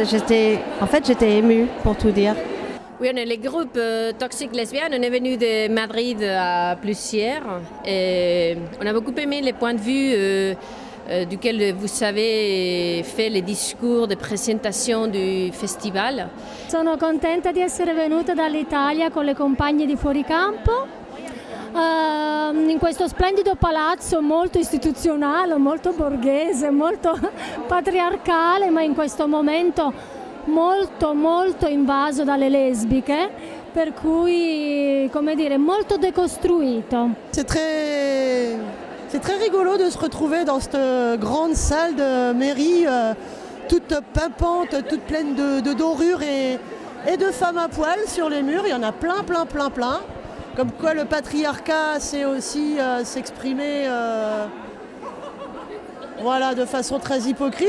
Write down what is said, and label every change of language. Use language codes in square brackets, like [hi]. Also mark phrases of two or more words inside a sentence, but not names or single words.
[fr] J'étais émue pour tout dire. Oui, on est le groupe Toxic Lesbienne. On est venu de Madrid à plusieurs. Et on a beaucoup aimé les points de vue duquel vous avez fait les discours de présentation du festival. [it] Sono contenta di essere venuta dall'Italia con le compagne di Fuoricampo in questo splendido palazzo molto istituzionale, molto borghese, molto patriarcale, ma in questo momento molto invaso dalle lesbiche, per cui, come dire, molto déconstruito. [fr] C'est très rigolo de se retrouver dans cette grande salle de mairie, toute pimpante, toute pleine de dorures et et de femmes à poil sur les murs. Il y en a plein, plein, plein, plein. Comme quoi le patriarcat sait aussi s'exprimer voilà, de façon très hypocrite.